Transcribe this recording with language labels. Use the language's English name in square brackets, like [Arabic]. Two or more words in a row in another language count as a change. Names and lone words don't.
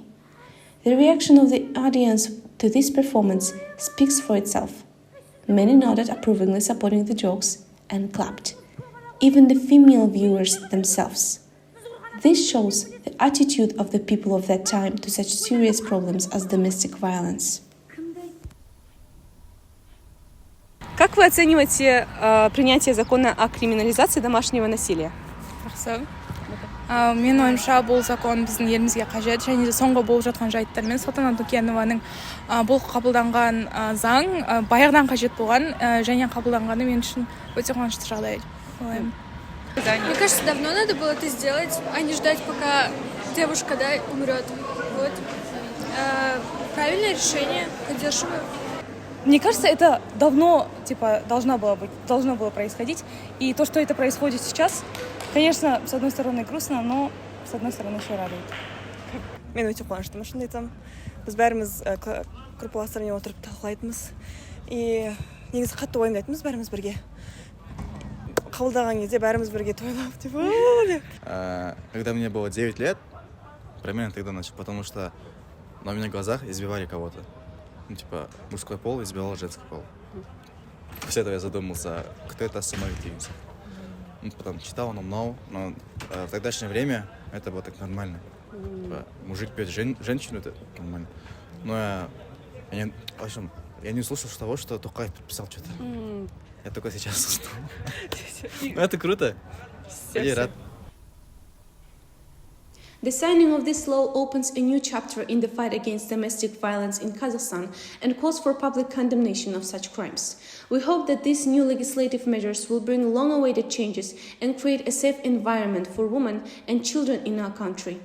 [English] The reaction of the audience to this performance speaks for itself. Many nodded approvingly, supporting the jokes, and clapped, even the female viewers themselves. This shows the attitude of the people of that time to such serious problems as domestic violence. [Russian] Как вы оцениваете принятие закона о криминализации домашнего насилия? [Kazakh] Жақсы. Менің ойымша бұл закон біздің елімізге қажет, және де соңғы болып жатқан жайттармен Салтанат Дукенованың бұл қабылданған заң баяғыдан қажет болған, және қабылданғаны мен үшін өте қуанышты жағдай. [Russian] Мне кажется, давно надо было это сделать, а не ждать, пока девушка, умрет. Вот. Правильное решение, поддерживаю. Мне кажется, это давно должно было происходить. И то, что это происходит сейчас, конечно, с одной стороны грустно, но с одной стороны еще радует. [Kazakh] Мен өте қуаныштымын, шынымды айтсам. Біз бәріміз группаластармен отырып талқылайтынбыз. И негізі қатты уайымдайтынбыз бәріміз бірге. Қабылдаған кезде бәріміз бірге тойлап, [Russian] Когда мне было 9 лет, примерно тогда начал, потому что на меня в глазах избивали кого-то. Мужской пол избивал женский пол. После этого я задумался, кто это самовидительница. Потом читал, но в тогдашнее время это было так нормально. Мужик бьет женщину, это нормально. Но я не услышал того, что Токаев подписал что-то. Я только сейчас узнал. Ну это круто. Я рад. [English] The signing of this law opens a new chapter in the fight against domestic violence in Kazakhstan and calls for public condemnation of such crimes. We hope that these new legislative measures will bring long-awaited changes and create a safe environment for women and children in our country.